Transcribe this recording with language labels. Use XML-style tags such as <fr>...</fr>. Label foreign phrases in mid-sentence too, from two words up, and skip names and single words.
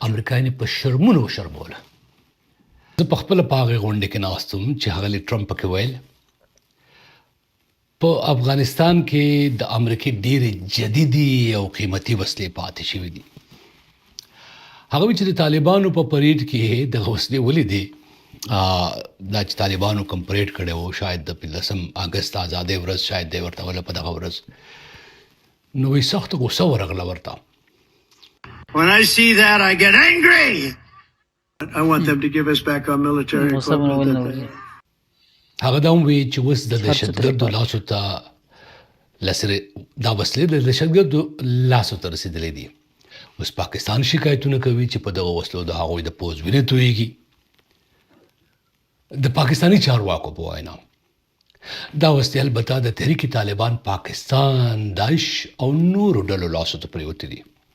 <ps>امریکایان په شرمونو شرموله. زه په خپل پاغه غونډه کې ناستم چې هغه ټرمپ کې ویل په افغانستان کې د امریکای ډېرې جديدي او قیمتي وسلې پاتې شوې دي. هغه چې د طالبانو په پریډ کې د وسلې ولیدې دا چې طالبانو کوم پریډ کړی و شاید د 15 اگست آزادۍ ورځ شاید دی ورته ولا په دغه ورځ نو وی سخت غوسه ورغله ورته.</ps> <en>When I see that, I get angry. I want them to give us back our military equipment.</en> <ps>هغه دا وی چې وس د دهشتګردو لاسو ته لسره دا وسلې د دهشتګردو لاسو ته رسیدلې دي. اوس پاکستان شکایتونه کوي چې په دغه وسلو د هغوی د پوز وینې تویږي. د پاکستانی چارواکو په وینا دا وسلې البته د تحریک طالبان پاکستان داعش او نورو ډلو لاسو ته پریوتې دي.</ps>